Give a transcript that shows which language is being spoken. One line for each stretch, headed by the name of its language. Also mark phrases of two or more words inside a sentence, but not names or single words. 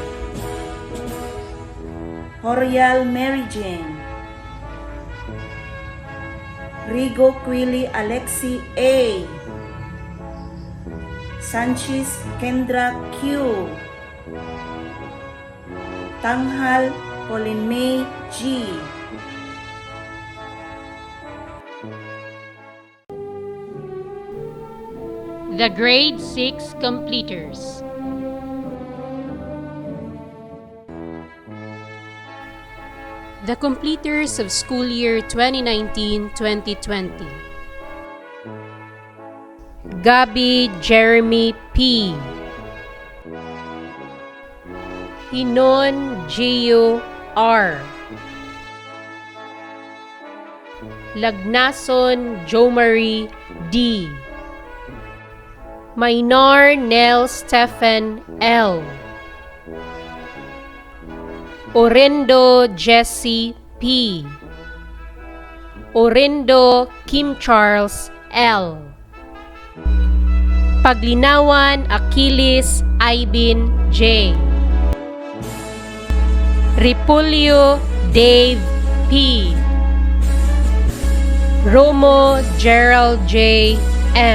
English: Horial Mary Jane. Rigo Quili Alexi A. Sanchez Kendra Q. Tanghal Pauline May G. The grade 6 completers. The completers of school year 2019-2020. Gabby Jeremy P. Hinon Gio R. Lagnason Jomari D. Mainar Nel Stephen L. Orindo Jesse P. Orindo Kim Charles L. Paglinawan Achilles Aibin J. Ripulio Dave P. Romo Gerald J. M.